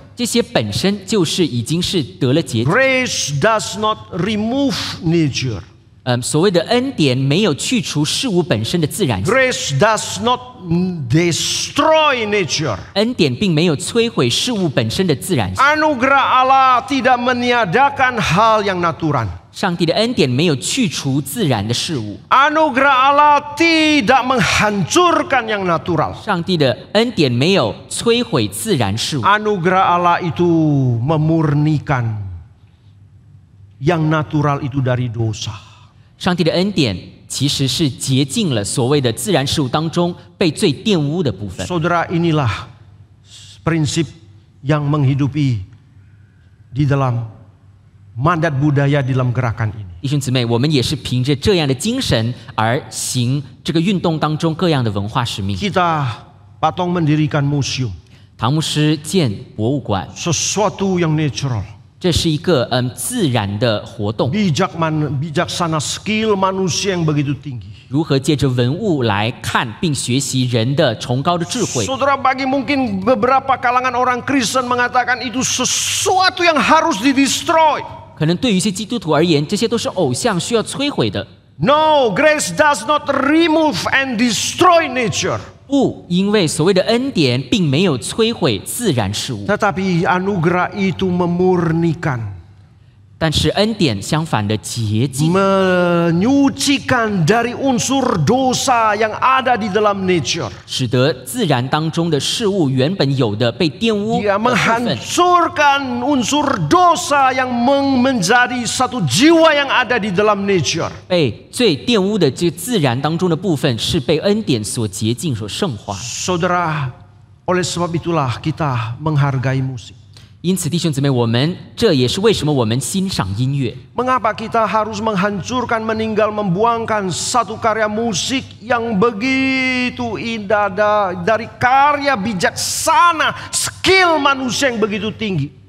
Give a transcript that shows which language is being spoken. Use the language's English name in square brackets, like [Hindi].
[Chinese] 这些本身就是已经是得了洁净。 [English] Grace does not remove nature. [Chinese] 所谓的恩典没有去除事物本身的自然性， [English] Grace does not destroy nature. [Chinese] 恩典并没有摧毁事物本身的自然性。 [Indonesian] Anugerah Allah tidak meniadakan hal yang natural. [Chinese] 上帝的恩典没有去除自然的事物， [Indonesian] Anugerah Allah tidak menghancurkan yang natural. [Chinese] 上帝的恩典没有摧毁自然事物。 [Indonesian] Anugerah Allah itu memurnikan yang natural itu dari dosa. [Chinese] 上帝的恩典其实是洁净了所谓的自然事物当中被罪玷污的部分。 [Indonesian] Saudara, inilah prinsip yang menghidupi di dalam mandat budaya di dalam gerakan ini. [Chinese] 弟兄姊妹，我们也是凭着这样的精神而行这个运动当中各样的文化使命。 [Indonesian] Kita patong mendirikan museum. [Chinese] 唐牧师建博物馆， [Indonesian] Sesuatu yang natural. [Chinese] 这是一个自然的活动。 [Indonesian] Bijaksana skill manusia yang begitu tinggi. [Chinese] 如何借着文物来看并学习人的崇高的智慧？ [Indonesian] Saudara, bagi mungkin beberapa kalangan orang Kristen mengatakan itu sesuatu yang harus di-destroy. [Chinese] 可能对于一些基督徒而言，这些都是偶像需要摧毁的。 [English] No, grace does not remove and destroy nature. [Chinese] 不，因为所谓的恩典并没有摧毁自然事物， [Indonesian] Tetapi anugerah itu memurnikan, [Chinese] 但是恩典相反的洁净， [Indonesian] menyucikan dari unsur dosa yang ada di dalam nature. [Chinese] 使得自然当中的事物原本有的被玷污 [Indonesian] Dia [Chinese] 的部分， [Indonesian] menghancurkan unsur dosa yang menjadi satu jiwa yang ada di dalam nature. [Chinese] 被最玷污的这自然当中的部分，是被恩典所洁净、所圣化。 [Indonesian] Saudara, oleh sebab itulah kita menghargai musik. [Chinese] 因此，弟兄姊妹，这也是为什么我们欣赏音乐。 [Indonesian] Mengapa kita harus menghancurkan, meninggal, membuangkan satu karya musik yang begitu indah dari karya bijaksana, skill manusia yang begitu tinggi.